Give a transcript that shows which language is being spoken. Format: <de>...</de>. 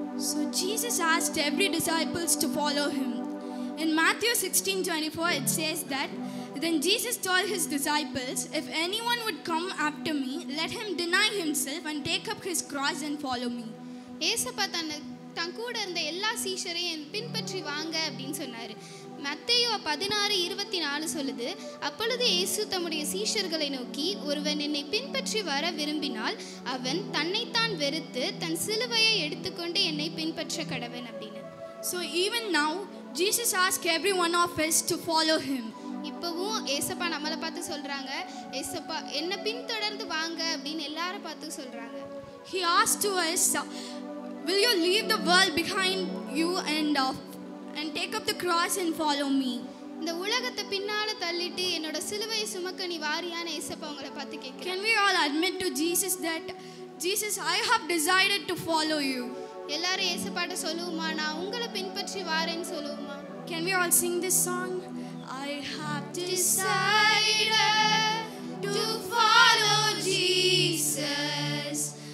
<en>So Jesus asked every disciples to follow him. In Matthew 16:24 it says that, then Jesus told his disciples, if anyone would come after me, let him deny himself and take up his cross and follow me.</en> <ta>ஏசப்பா தன் கூட இருந்த எல்லா சீஷரையும் பின்பற்றி வாங்க அப்படின்னு சொன்னார். மத்தேயு 16:24 சொல்லுது, அப்பொழுது இயேசு தம்முடைய சீஷர்களை நோக்கி, ஒருவன் என்னை பின்பற்றி வர விரும்பினால் அவன் தன்னைத்தான் வெறுத்து தன் சிலுவையை எடுத்துக்கொண்டு என்னை பின்பற்ற கடவன் அப்படின்னு.</ta> <en>So even now Jesus asked every one of us to follow him.</en> <ta>இப்போவும் ஏசப்பா நம்மளை பார்த்து சொல்றாங்க, ஏசப்பா என்ன பின்தொடர்ந்து வாங்க அப்படின்னு எல்லாரும் பார்த்து சொல்றாங்க.</ta> <en>He asked to us, will you leave the world behind you and take up the cross and follow me?</en> <ta>இந்த உலகத்தை பின்னால தள்ளிட்டு என்னோட சிலுவையை சுமக்க நீ வாரியான ஏசப்பா உங்களை பார்த்து கேட்கிறேன்.</ta> <en>Can we all admit to Jesus that, Jesus, I have decided to follow you?</en> <ta>எல்லாரும் ஏசப்பாட்ட சொல்லுவோமா, நான் உங்களை பின்பற்றி வாரேன்னு சொல்லுவோமா?</ta> <en>Can we all sing this song? I have Decided to follow Jesus.</en>